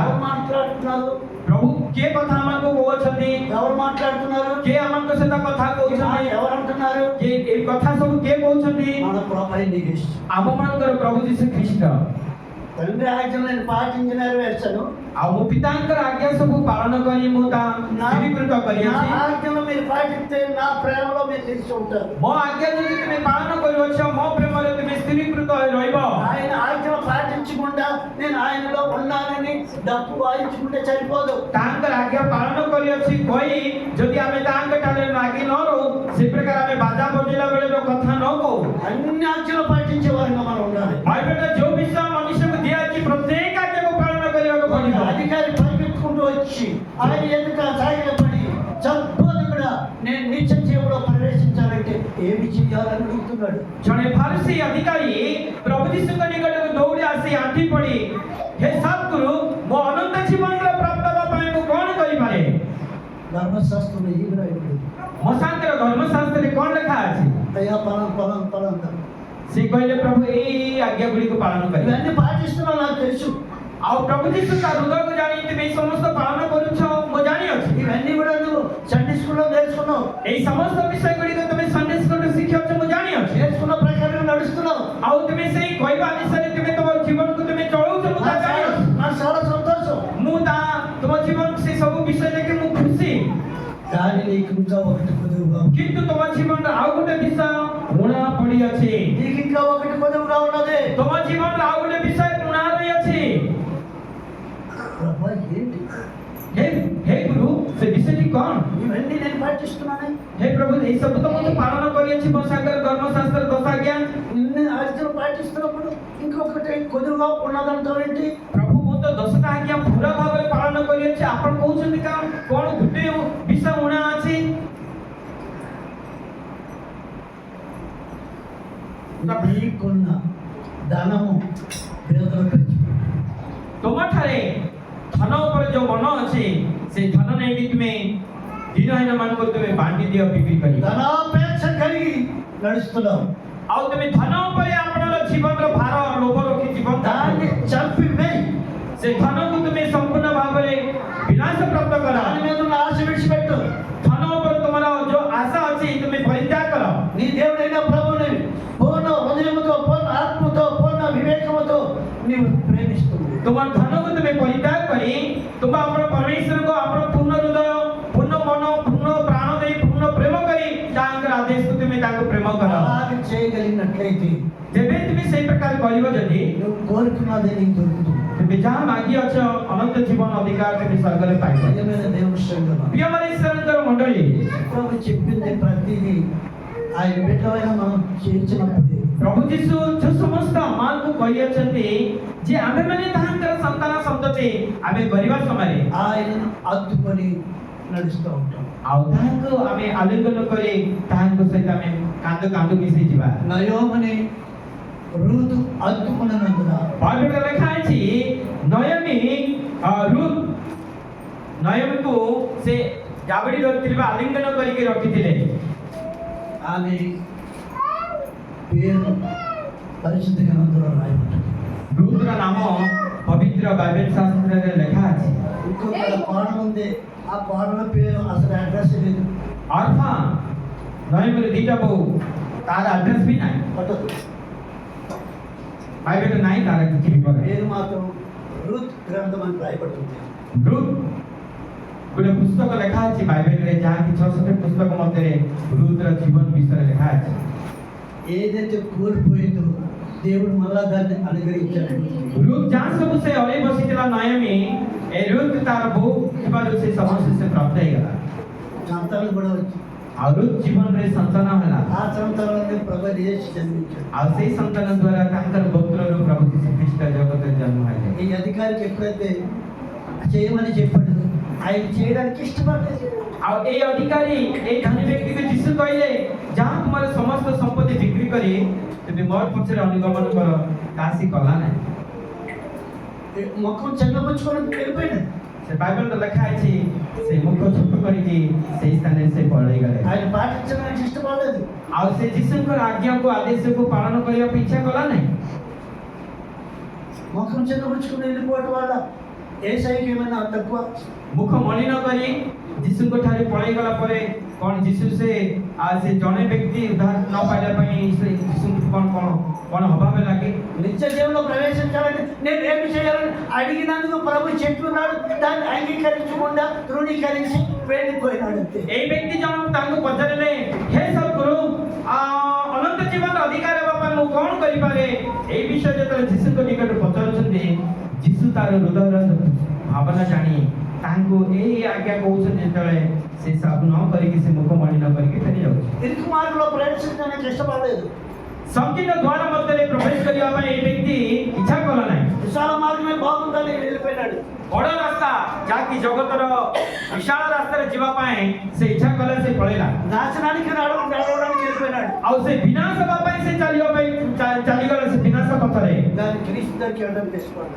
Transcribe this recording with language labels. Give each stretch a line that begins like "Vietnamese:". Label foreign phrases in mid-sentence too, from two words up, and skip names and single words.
Telugu: ఎవరు మాట్లాడుతున్నారు?
Odia: ପ୍ରଭୁ କିଏ କଥା ଆମକୁ କହୁଛନ୍ତି
Telugu: ఎవరు మాట్లాడుతున్నారు?
Odia: କିଏ ଆମଙ୍କ ସହିତ କଥା କହୁଛନ୍ତି
Telugu: ఎవరు అంటున్నారు?
Odia: କିଏ ଏଇ କଥା ସବୁ କିଏ କହୁଛନ୍ତି
Telugu: మన ప్రభు అయిన యేసు.
Odia: ଆମମାନଙ୍କର ପ୍ରଭୁ ଯୀଶୁ ଖ୍ରୀଷ୍ଟ
Telugu: తండ్రి ఆజ్ఞలు నేను పాటించి నెరవేర్చాను.
Odia: ଆଉ ମୋ ପିତାଙ୍କର ଆଜ୍ଞା ସବୁ ପାଳନ କରି ମୁଁ ତା ସ୍ଥିରୀକୃତ
Telugu: నా
Odia: କରିଅଛି
Telugu: ఆజ్ఞలు మీరు పాటిస్తే నా ప్రేమలో మీరు నిలిచి ఉంటారు.
Odia: ମୋ ଆଜ୍ଞା ଯଦି ତୁମେ ପାଳନ କରୁଅଛ ମୋ ପ୍ରେମରେ ତୁମେ ସ୍ଥିରୀକୃତ ହୋଇ ରହିବ
Telugu: ఆయన ఆజ్ఞలు పాటించకుండా నేను ఆయనలో
Odia: ପାଳିଛୁ।
Telugu: డప్పు వాయించుకుంటే సరిపోదు.
Odia: ତାଙ୍କର ଆଜ୍ଞା ପାଳନ କରିଅଛି କହି ଯଦି ଆମେ ତାଙ୍କ ଠାରେ ଲାଗି ନ ରହୁ ସେ ପ୍ରକାର ଆମେ ବାଜା ବଜେଇଲା ବେଳର କଥା ନ କହୁ।
Telugu: అన్ని ఆజ్ఞలు పాటించే వారిగా మనం ఉండాలి.
Odia: బైబిల్లో ଯୋଉ ବିଷୟ ମନୁଷ୍ୟକୁ ଦିଆଯାଇଛି ପ୍ରତ୍ୟେକ ଆଜ୍ଞାକୁ ପାଳନ କରିବାକୁ ପଡ଼ିବ।
Telugu: అధికారి పరిగెత్తుకుంటూ వచ్చి ఆయన ఎదుట సాగిలపడి చంపుని కూడా నేను నిత్య జీవులో ప్రవేశించాలంటే ఏమి చేయాలని అడుగుతున్నాడు.
Odia: ଜଣେ ଫାରିସୀ ଅଧିକାରୀ ପ୍ରଭୁ ଯୀଶୁଙ୍କ ନିକଟକୁ ଦୌଡ଼ି ଆସି ଆଣ୍ଠି ପଡ଼ି ହେ ସଦ୍ଗୁରୁ ମୋ ଅନନ୍ତ ଜୀବନର ପ୍ରାପ୍ତ ହେବା ପାଇଁ ମୁଁ କ'ଣ କରିପାରେ?
Telugu: ధర్మశాస్త్రంలో ఏమి రాయబడింది?
Odia: ମୋସାଙ୍କର ଧର୍ମଶାସ୍ତ୍ରରେ କ'ଣ ଲେଖା ଅଛି?
Telugu: అయ్యా పలం పలం పలం
Odia: ସେ କହିଲେ ପ୍ରଭୁ ଏଇ ଆଜ୍ଞା ଗୁଡ଼ିକୁ ପାଳନ କରିବେ।
Telugu: ఇవన్నీ పాటిస్తున్నా నాకు తెలుసు.
Odia: ଆଉ ପ୍ରଭୁ ଯୀଶୁ ତା ହୃଦୟକୁ ଜାଣି ତୁମେ ଏଇ ସମସ୍ତ ପାଳନ କରୁଛ ମୁଁ ଜାଣିଅଛି।
Telugu: ఇవన్నీ కూడా నువ్వు సండే స్కూల్లో నేర్చుకున్నావు.
Odia: ଏଇ ସମସ୍ତ ବିଷୟ ଗୁଡ଼ିକ ତୁମେ ସଣ୍ଡେ ସ୍କୁଲରେ ଶିଖିଅଛ ମୁଁ ଜାଣିଅଛି।
Telugu: నేర్చుకున్న ప్రకారం నడుస్తున్నావు.
Odia: ଆଉ ତୁମେ ସେଇ କହିବା ଅନୁସାରେ ତୁମେ ତୁମ ଜୀବନକୁ ତୁମେ ଚଳଉଛ ମୁଁ ତା ଜାଣିଅଛି।
Telugu: నాకు చాలా సంతోషం.
Odia: ମୁଁ ତା ତୁମ ଜୀବନକୁ ସେ ସବୁ ବିଷୟ ଦେଖି ମୁଁ ଖୁସି।
Telugu: దాని నీకు ఇంకా ఒకటి కొదువుగా ఉంది.
Odia: କିନ୍ତୁ ତୁମ ଜୀବନର ଆଉ ଗୋଟେ ବିଷୟ ଊଣା ପଡ଼ିଅଛି।
Telugu: నీకు ఇంకా ఒకటి కొదువుగా ఉన్నది.
Odia: ତୁମ ଜୀବନର ଆଉ ଗୋଟେ ବିଷୟ ଊଣା ରହିଅଛି।
Telugu: ప్రభా ఏంటి?
Odia: ହେ ହେ ଗୁରୁ ସେ ବିଷୟଟି କ'ଣ?
Telugu: ఇవన్నీ నేను పాటిస్తున్నానే.
Odia: ହେ ପ୍ରଭୁ ଏଇ ସବୁ ତ ମୁଁ ପାଳନ କରିଅଛି ମୋ ସାଙ୍ଗରେ ଧର୍ମଶାସ୍ତ୍ର ଦଶାଜ୍ଞା।
Telugu: ఇన్ని ఆజ్ఞలు పాటిస్తున్నప్పుడు ఇంకొకటి కొదువుగా ఉన్నదంటావు ఏంటి?
Odia: ପ୍ରଭୁ ମୁଁ ତ 10ଟା ଆଜ୍ଞା ପୁରା ଭାବରେ ପାଳନ କରିଅଛି ଆପଣ କହୁଛନ୍ତି କ'ଣ ଗୋଟେ ବିଷୟ ଊଣା ଅଛି?
Telugu: నీకున్న ధనము పేదలకు పంచు.
Odia: ତୁମଠାରେ ଧନ ଉପରେ ଯୋଉ ମନ ଅଛି ସେ ଧନ ନେଇକି ତୁମେ ଦିନହୀନ ମାନଙ୍କୁ ତୁମେ ବାଣ୍ଟି ଦିଅ ବିକ୍ରି କରି।
Telugu: ధనాపేక్ష కలిగి నడుస్తున్నావు.
Odia: ଆଉ ତୁମେ ଧନ ଉପରେ ଆପଣଙ୍କ ଜୀବନର ଭାର ଲୋଭ ରଖି ଜୀବନ
Telugu: దాన్ని చంపివేయి.
Odia: ସେ ଧନକୁ ତୁମେ ସମ୍ପୂର୍ଣ୍ଣ ଭାବରେ ବିନାଶ ପ୍ରାପ୍ତ କର।
Telugu: దాని మీద ఉన్న ఆశ విడిచిపెట్టు.
Odia: ଧନ ଉପରେ ତୁମର ଯୋଉ ଆଶା ଅଛି ତୁମେ ପରିତ୍ୟାଗ କର।
Telugu: నీ దేవుడైన ప్రభువుని పూర్ణ హృదయముతో పూర్ణ ఆత్మతో పూర్ణ వివేకముతో నీవు ప్రేమిస్తుంది.
Odia: ତୁମର ଧନକୁ ତୁମେ ପରିତ୍ୟାଗ କରି ତୁମେ ଆପଣ ପରମେଶ୍ୱରଙ୍କୁ ଆପଣ ପୂର୍ଣ୍ଣ ହୃଦୟ ପୂର୍ଣ୍ଣ ମନ ପୂର୍ଣ୍ଣ ପ୍ରାଣ ଦେଇ ପୂର୍ଣ୍ଣ ପ୍ରେମ କରି ତାଙ୍କର ଆଦେଶକୁ ତୁମେ ତାଙ୍କୁ ପ୍ରେମ କର।
Telugu: అలాగే చేయగలిగినట్లయితే
Odia: ଯେବେ ତୁମେ ସେଇ ପ୍ରକାର କରିବ ଯଦି
Telugu: నువ్వు కోరుకున్నదే నీకు దొరుకుతుంది.
Odia: ତୁମେ ଯାହା ମାଗିଅଛ ଅନନ୍ତ ଜୀବନ ଅଧିକାର ତୁମେ ସ୍ୱର୍ଗରେ ପାଇବ।
Telugu: నిజమైన దేవుని సంగమా.
Odia: ପ୍ରିୟମାନେ ଈଶ୍ୱରଙ୍କର ମଣ୍ଡଳୀ
Telugu: ప్రభు చెప్పింది ప్రతిదీ ఆయన బిడ్డలైన మనం చేర్చినప్పుడే
Odia: ପ୍ରଭୁ ଯୀଶୁ ଯୋଉ ସମସ୍ତ ଆମକୁ କହିଅଛନ୍ତି ଯେ ଆମେମାନେ ତାହାଙ୍କର ସନ୍ତାନ ସନ୍ତତି ଆମେ କରିବା ସମୟରେ
Telugu: ఆయనను అద్దుకొని నడుస్తూ ఉంటాం.
Odia: ଆଉ ତାହାଙ୍କୁ ଆମେ ଆଲିଙ୍ଗନ କରି ତାହାଙ୍କ ସହିତ ଆମେ କାନ୍ଦ କାନ୍ଦ ମିଶି ଯିବା।
Telugu: నయోమని రూతు అద్దుకున్నందున
Odia: ବାଇବେଲରେ ଲେଖା ଅଛି ରୁତ୍ ନୟମକୁ ସେ ଜାବଡ଼ି ରଖିଥିବା ଆଲିଙ୍ଗନ କରିକି ରଖିଥିଲେ।
Telugu: ఆమె పేరు పరిశుద్ధ గ్రంథంలో రాయబడింది.
Odia: ରୁତ୍ର ନାମ ପବିତ୍ର ବାଇବେଲ ଶାସ୍ତ୍ରରେ ଲେଖା ଅଛି।
Telugu: ఇంకొక కోడలు ఉంది. ఆ కోడల పేరు అసలు అడ్రస్ లేదు.
Odia: ଅର୍ଫା ନୟମର ଦିଟା ବୋଉ ତାର ଆଡ୍ରେସ ବି ନାହିଁ।
Telugu: పట్టదు.
Odia: ବାଇବେଲରେ ନାହିଁ ତାର କିଛି ବିବରଣୀ।
Telugu: పేరు మాత్రం రూత్ గ్రంథం అని రాయబడుతుంది.
Odia: ରୁତ୍ ଗୋଟେ ପୁସ୍ତକ ଲେଖା ଅଛି ବାଇବେଲରେ ଯାହାକି 600 ପୁସ୍ତକ ମଧ୍ୟରେ ରୁତ୍ର ଜୀବନ ବିଷୟରେ ଲେଖା ଅଛି।
Telugu: ఏదైతే కోల్పోయిందో దేవుడు మళ్ళా దాన్ని అనుగ్రహించాడు.
Odia: ରୁତ୍ ଯାହା ସବୁ ସେ ଅଳେଇ ବସିଥିଲା ନୟମୀ ଏ ରୁତ୍ ତାର ବୋଉ ଥିବାରୁ ସେ ସମସ୍ତ ସେ ପ୍ରାପ୍ତ ହେଇଗଲା।
Telugu: సంతానం కూడా వచ్చి
Odia: ଆଉ ରୁତ୍ ଜୀବନରେ ସନ୍ତାନ ହେଲା।
Telugu: ఆ సంతానాన్ని ప్రభు యేసు జన్మించాడు.
Odia: ଆଉ ସେଇ ସନ୍ତାନ ଦ୍ୱାରା ତାଙ୍କର ଗୋତ୍ରରୁ ପ୍ରଭୁ ଯୀଶୁ ଖ୍ରୀଷ୍ଟ ଜଗତରେ ଜନ୍ମ ହେଲେ।
Telugu: ఈ అధికారికి ఎప్పుడైతే చేయమని చెప్పాడు ఆయన చేయడానికి ఇష్టపడలేదు.
Odia: ଆଉ ଏଇ ଅଧିକାରୀ ଏଇ ଧନୀ ବ୍ୟକ୍ତିକୁ ଯୀଶୁ କହିଲେ ଯାହା ତୁମର ସମସ୍ତ ସମ୍ପତ୍ତି ବିକ୍ରି କରି ତୁମେ ମୋର ପଛରେ ଅନୁଗମନ କର ତାହା ସେ କଲା ନାହିଁ।
Telugu: ముఖం చెల్లపుచ్చుకొని వెళ్ళిపోయినాడు.
Odia: ସେ ବାଇବେଲରେ ଲେଖା ଅଛି ସେ ମୁଖ ଛୋଟ କରିକି ସେଇ ସ୍ଥାନରେ ସେ ପଳେଇ ଗଲେ।
Telugu: ఆయన పాటించడానికి ఇష్టపడలేదు.
Odia: ଆଉ ସେ ଯୀଶୁଙ୍କର ଆଜ୍ଞାକୁ ଆଦେଶକୁ ପାଳନ କରିବାକୁ ଇଚ୍ଛା କଲା ନାହିଁ।
Telugu: ముఖం చెల్లపుచ్చుకొని వెళ్ళిపోవడం వల్ల ఏసైకి ఏమైనా తక్కువ?
Odia: ମୁଖ ମଳିନ କରି ଯୀଶୁଙ୍କ ଠାରେ ପଳେଇ ଗଲା ପରେ କ'ଣ ଯୀଶୁ ସେ ଜଣେ ବ୍ୟକ୍ତି ଉଦ୍ଧାର ନ ପାଇଲା ପାଇଁ ସେ ଯୀଶୁଙ୍କୁ କ'ଣ ଅଭାବ ଲାଗେ?
Telugu: నిత్య జీవంలో ప్రవేశించాలని నేను ఏమి చేయాలని అడిగినందుకు ప్రభు చెప్తున్నాడు. దాన్ని అంగీకరించకుండా తృణీకరించి వెళ్ళిపోయినాడు అంతే.
Odia: ଏଇ ବ୍ୟକ୍ତି ଜଣକ ତାଙ୍କୁ ପଚାରିଲେ ହେ ସଦ୍ଗୁରୁ ଅନନ୍ତ ଜୀବନର ଅଧିକାର ହେବା ପାଇଁ ମୁଁ କ'ଣ କରିପାରେ? ଏଇ ବିଷୟ ଯେତେବେଳେ ଯୀଶୁଙ୍କ ନିକଟରେ ପଚାରୁଛନ୍ତି ଯୀଶୁ ତାର ହୃଦୟର ଭାବନା ଜାଣି ତାଙ୍କୁ ଏଇ ଆଜ୍ଞା କହୁଛନ୍ତି ଯେତେବେଳେ ସେ ସବୁ ନ କରିକି ସେ ମୁଖମଣି ନ କରିକି ଫେରି ଯାଉଛି।
Telugu: ఇరుకు మార్గంలో ప్రవేశించడానికి ఇష్టపడలేదు.
Odia: ସଂକୀର୍ଣ୍ଣ ଦ୍ୱାର ମଧ୍ୟରେ ପ୍ରବେଶ କରିବା ପାଇଁ ଏଇ ବ୍ୟକ୍ତି ଇଚ୍ଛା କଲା ନାହିଁ।
Telugu: విశాల మార్గమే బాగుందని వెళ్ళిపోయినాడు.
Odia: ବଡ଼ ରାସ୍ତା ଯାହାକି ଜଗତର ବିଶାଳ ରାସ୍ତାରେ ଯିବା ପାଇଁ ସେ ଇଚ୍ଛା କଲା, ସେ ପଳେଇଲା।
Telugu: నాశనానికి నడవడానికి వెళ్ళిపోయినాడు.
Odia: ଆଉ ସେ ବିନାଶ ହେବା ପାଇଁ ସେ ଚାଲିଗଲା ସେ ବିନାଶ ପଥରେ।
Telugu: దాన్ని క్రీస్తు దగ్గరికి వెళ్ళడానికి ఇష్టపడలేదు.